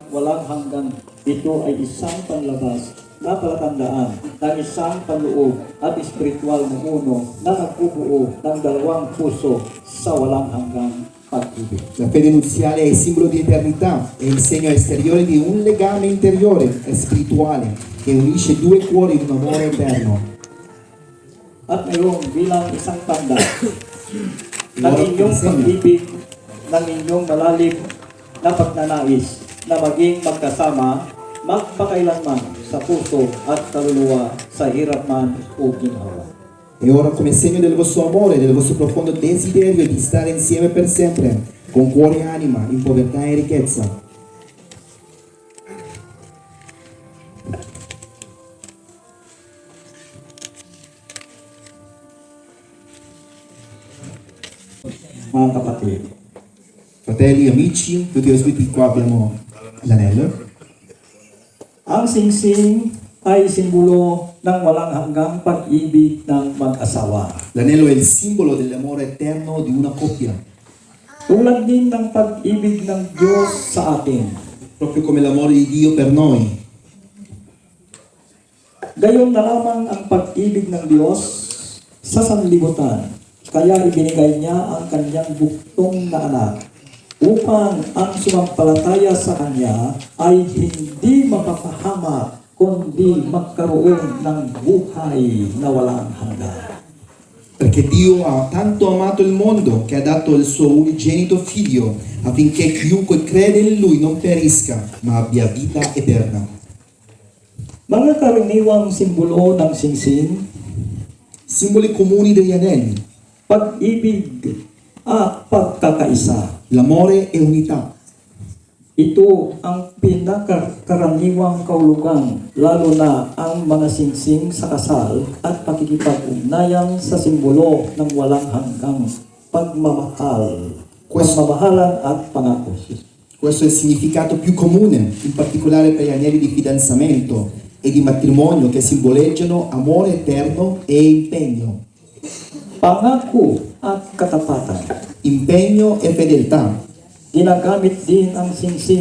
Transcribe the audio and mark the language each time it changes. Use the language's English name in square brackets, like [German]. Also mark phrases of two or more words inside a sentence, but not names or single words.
[Filipino] walang hanggan. Ito ay isang panlabas na palatandaan ng isang panloob at espiritual na uno na nagbubuo ng dalawang puso sa walang hanggang pag-ibig. [Italian] La fede nuziale è il simbolo di eternità, è il segno esteriore di un legame interiore e spirituale che unisce due cuori in un amore eterno. [Filipino] At ngayon bilang isang tanda ng inyong pag-ibig, ng inyong malalim na pagnanais na maging magkasama magpakailanman sa puso at kaluluwa sa hirap man o ginhawa. [Italian] E ora come segno del vostro amore, del vostro profondo desiderio di stare insieme per sempre, con cuore e anima, in povertà e ricchezza. [Filipino] Mga kapatid, [Italian] Fratelli, amici, tutti i ospiti, qua abbiamo l'anello. [Filipino] ang singsing ay simbolo ng walang hanggang pag-ibig ng mag-asawa. [Italian] L'anello è il simbolo dell'amore eterno di una coppia, [Filipino] Tulad din ng pag-ibig ng Diyos sa atin. [Italian] proprio come l'amore di Dio per noi. [Filipino] Gayon na lamang ang pag-ibig ng Diyos sa sanlibutan. Kaya ibinigay niya ang kanyang buktong na anak upang ang sumampalataya sa kanya ay hindi mapapahamak kundi magkaroon ng buhay na walang hanggan. [Italian] Perché Dio ha tanto amato il mondo che ha dato il suo unigenito figlio affinché chiunque crede in lui non perisca ma abbia vita eterna. [Filipino] Mga karaniwang simbolo ng singsing, [Italian] Simboli comuni degli anelli, [Filipino] pag-ibig at pagkakaisa. [Italian] l'amore e unità. [Filipino] Ito ang pinakakaraniwang kahulugan, lalo na ang mga singsing sa kasal at pakikipag-ugnayan sa simbolo ng walang hanggang pagmamahal, pagmamahalan at pangako. [Italian] Questo è il significato più comune, in particolare per gli anelli di fidanzamento e di matrimonio che simboleggiano amore eterno e impegno. [Filipino] Pangako at katapatan. [Italian] Impegno e fedeltà. [Filipino] Ginagamit din ang singsing